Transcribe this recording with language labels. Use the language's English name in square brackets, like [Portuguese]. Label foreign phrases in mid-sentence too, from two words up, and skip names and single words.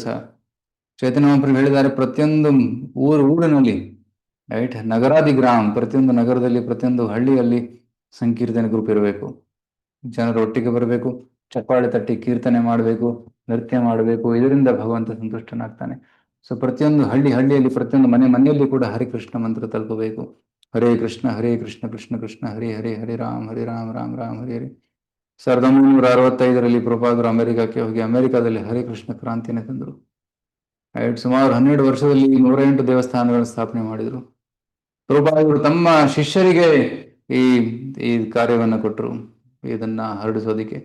[Kannada] ಚೈತನ್ಯ ಮಹಾಪ್ರಭು ಹೇಳಿದ್ದಾರೆ, ಪ್ರತಿಯೊಂದು ಊರಿನಲ್ಲಿ, ರೈಟ್, [Sanskrit] ನಗರಾದಿ ಗ್ರಾಮ, [Kannada] ಪ್ರತಿಯೊಂದು ನಗರದಲ್ಲಿ, ಪ್ರತಿಯೊಂದು ಹಳ್ಳಿಯಲ್ಲಿ ಸಂಕೀರ್ತನೆ ಗ್ರೂಪ್ ಇರಬೇಕು. ಜನರು ಒಟ್ಟಿಗೆ ಬರಬೇಕು, ಚಪ್ಪಾಳೆ ತಟ್ಟಿ ಕೀರ್ತನೆ ಮಾಡಬೇಕು, ನೃತ್ಯ ಮಾಡಬೇಕು. ಇದರಿಂದ ಭಗವಂತ ಸಂತುಷ್ಟನಾಗ್ತಾನೆ. ಸೊ ಪ್ರತಿಯೊಂದು ಹಳ್ಳಿಯಲ್ಲಿ, ಪ್ರತಿಯೊಂದು ಮನೆಯಲ್ಲಿ ಕೂಡ ಹರಿಕೃಷ್ಣ ಮಂತ್ರ ತಲುಪಬೇಕು. [Sanskrit] ಹರೇ ಕೃಷ್ಣ ಕೃಷ್ಣ ಕೃಷ್ಣ ಹರೇ ಹರೇ, ಹರೇ ರಾಮ್ ರಾಮ್ ರಾಮ್ ಹರೇ ಹರೇ. [Kannada] 1965ರಲ್ಲಿ ಪ್ರಭುಪಾದರು ಅಮೆರಿಕಕ್ಕೆ ಹೋಗಿ ಅಮೆರಿಕಾದಲ್ಲಿ ಹರಿಕೃಷ್ಣ ಕ್ರಾಂತಿಯನ್ನು ತಂದರು. ಸುಮಾರು 12 ವರ್ಷದಲ್ಲಿ 108 ದೇವಸ್ಥಾನಗಳನ್ನು ಸ್ಥಾಪನೆ ಮಾಡಿದರು. ಪ್ರಭುಪಾದರು ತಮ್ಮ ಶಿಷ್ಯರಿಗೆ ಈ ಕಾರ್ಯವನ್ನು ಕೊಟ್ಟರು, ಇದನ್ನ ಹರಡಿಸೋದಿಕ್ಕೆ.